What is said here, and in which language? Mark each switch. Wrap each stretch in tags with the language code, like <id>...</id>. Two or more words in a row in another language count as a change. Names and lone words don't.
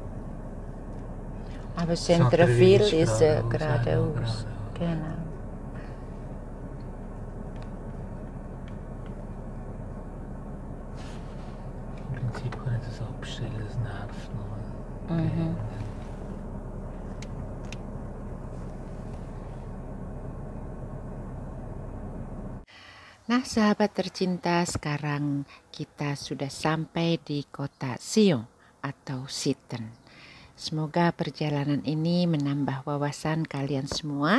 <de>Aber Centreville ist geradeaus. Genau. Im Prinzip kann ich das abstellen, das nervt noch. Mhm.</de> <id>Nah, sahabat tercinta, sekarang kita sudah sampai di kota Sion atau Sitten. Semoga perjalanan ini menambah wawasan kalian semua.</id>